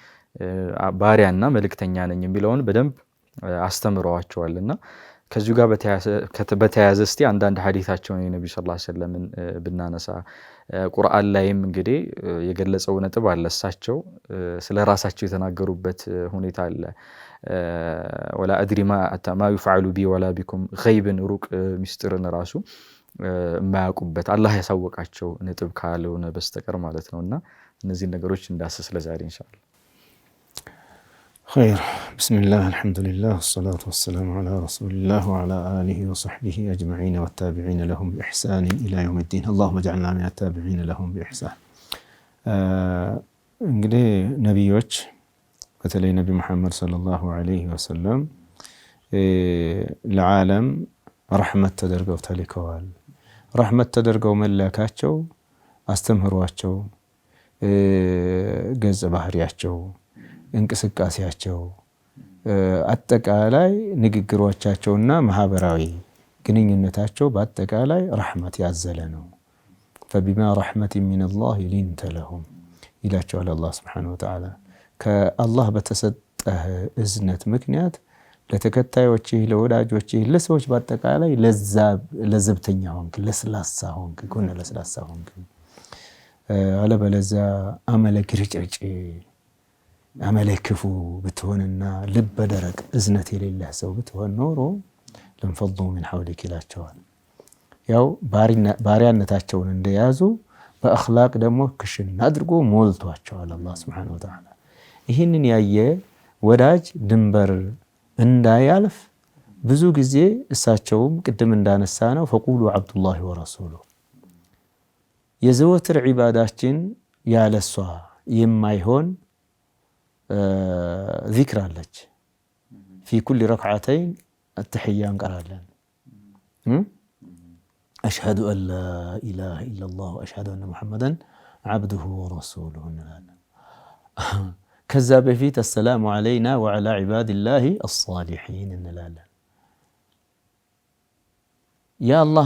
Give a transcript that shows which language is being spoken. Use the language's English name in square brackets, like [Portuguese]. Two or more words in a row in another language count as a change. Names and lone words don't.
[Amharic] ባሪያና መልእክተኛ ነኝ የሚለውን በደንብ አስተምረዋቸዋልና ከዚሁ ጋር በተያያዘ እስቲ አንዳንድ ሐዲታቸውን የነብዩ [Arabic] صلى الله عليه وسلم [Amharic] ብናነሳ ቁርአን ላይም እንግዲህ የገለጸው ነጥብ አለ። እሳቸው ስለ ራሳቸው የተናገሩበት ሁኔታ አለ። [Arabic] ولا أدري ما يفعل بي ولا بكم غيبن [Amharic] ሩቅ ሚስጥርን ራሱ ማያውቁበት አላህ ያሳወቃቸው ነጥብ ካልሆነ በስተቀር ማለት ነውና እነዚህ ነገሮች እንዳስስ ለዛሬ ኢንሻአላህ [Arabic] خير. بسم الله الحمد لله والصلاة والسلام على رسول الله وعلى آله وصحبه أجمعين والتابعين لهم بإحسان إلى يوم الدين. اللهم اجعلنا من التابعين لهم بإحسان. [Amharic] እንግዲህ ነብዮች በተለይ ነብይ መሐመድ [Arabic] صلى الله عليه وسلم [Amharic] ለዓለም ረህመት ተደርገው ተልከዋል። ረህመት ተደርገው መላካቸው አስተምህሯቸው ገጸ ባህሪያቸው እንቅስቃሴያቸው አጠቃላይ ንግግሮቻቸውና ማህበራዊ ግንኙነታቸው በአጠቃላይ ረህመት ያዘለ ነው። [Arabic] فبما رحمة من الله لنت لهم [Amharic] ይላቸዋል አላህ [Arabic] سبحانه وتعالى [Amharic] ከአላህ በተሰጠህ እዝነት ምክንያት ለተከታዮችህ ለወዳጆችህ ለሰዎች በአጠቃላይ ለዘብተኛ ሆንክ ለስላሳ ሆንክ ኮነ ለስላሳ ሆንክ አለበለዚያ አመለክርጭጭ አመለክፉ ብትሆንና ልብ ደረቅ እዝነት የሌለህ ሰው ብትሆን ኖሮ ለንፈض [Arabic] من حولك [Amharic] ይላቸዋል። ያው ባሪያነታቸውን እንደያዙ በአኽላቅ ደግሞ ክሽን አድርጎ ሞልቷቸዋል አላህ [Arabic] سبحانه وتعالى። [Amharic] ይህንን ያየ ወዳጅ ድንበር እንዳያልፍ ብዙ ጊዜ እሳቸውም ቅድም እንዳነሳ ነው [Arabic] فقولوا عبد الله ورسوله [Amharic] የዘወትር ዒባዳችን ያለሷ የማይሆን ዚክር አለች። ፊ [Arabic] في كل ركعتين التحية نقرأ أشهد أن لا إله إلا الله وأشهد أن محمدا عبده ورسوله كذاب فيت السلام علينا وعلى عباد الله الصالحين نلالا يا الله